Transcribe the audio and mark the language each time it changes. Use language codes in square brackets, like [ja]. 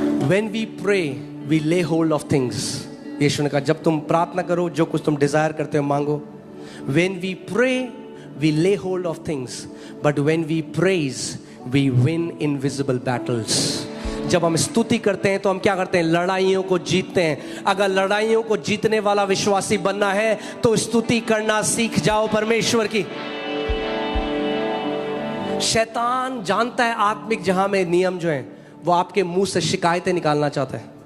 [en] When we pray, we lay hold of things. [hi] यीशु ने कहा जब तुम प्रार्थना करो, जो कुछ तुम डिजायर करते हो मांगो। [en] When we pray, we lay hold of things. But when we praise, we win invisible battles. [hi] जब हम स्तुति करते हैं तो हम क्या करते हैं? लड़ाइयों को जीतते हैं। अगर लड़ाइयों को जीतने वाला विश्वासी बनना है तो स्तुति करना सीख जाओ परमेश्वर की। शैतान जानता है आत्मिक जहां में नियम जो है वो आपके मुंह से शिकायतें निकालना चाहता है।